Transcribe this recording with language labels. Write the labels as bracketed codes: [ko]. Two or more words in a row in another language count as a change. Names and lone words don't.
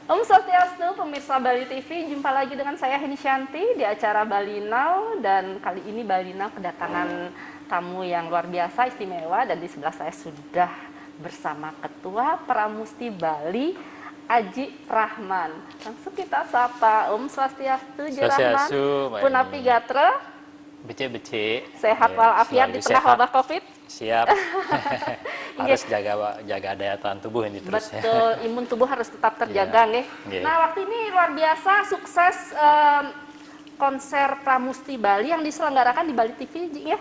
[ban] Om Swastiastu, [id] pemirsa Bali TV, jumpa lagi dengan saya Heni Shanti di acara Bali Now, dan kali ini Bali Now kedatangan tamu yang luar biasa istimewa, dan di sebelah saya sudah bersama Ketua Pramusti Bali, Aji Rahman. Langsung kita sapa. [ban] Om Swastiastu, Ji Rahman. Punapi Gatra. Becek-becek. [id] Sehat walafiat di tengah wabah Covid. Siap. Harus jaga daya tahan tubuh ini terus. Betul, imun tubuh harus tetap terjaga, nggih. Nah, waktu ini luar biasa sukses konser Pramusti Bali yang diselenggarakan di Bali TV, ya?